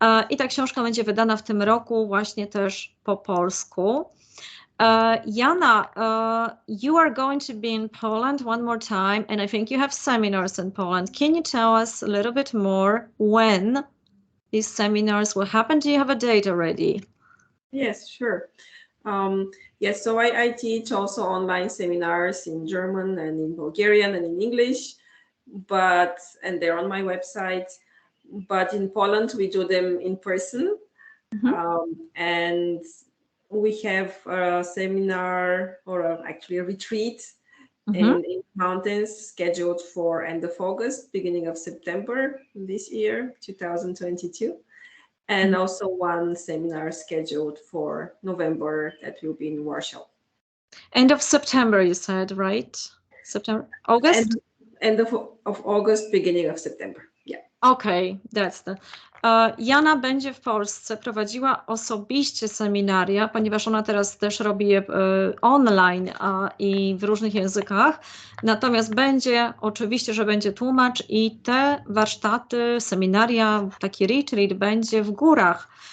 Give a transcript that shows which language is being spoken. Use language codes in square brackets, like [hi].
[pl] I ta książka będzie wydana w tym roku właśnie też po polsku. [en] Yana, you are going to be in Poland one more time, and I think you have seminars in Poland. Can you tell us a little bit more when these seminars will happen? Do you have a date already? Yes, sure. Yes, so I teach also online seminars in German and in Bulgarian and in English, and they're on my website. But in Poland, we do them in person. And we have a seminar, or actually a retreat in mountains, scheduled for end of August, beginning of September this year, 2022. and also one seminar scheduled for November that will be in Warsaw. End of September, you said, right? September, August? End of August, beginning of September. Yeah. Okay, that's the. [pl] Jana będzie w Polsce prowadziła osobiście seminaria, ponieważ ona teraz też robi je online i w różnych językach. Natomiast będzie, oczywiście, że będzie tłumacz i te warsztaty, seminaria, taki retreat będzie w górach.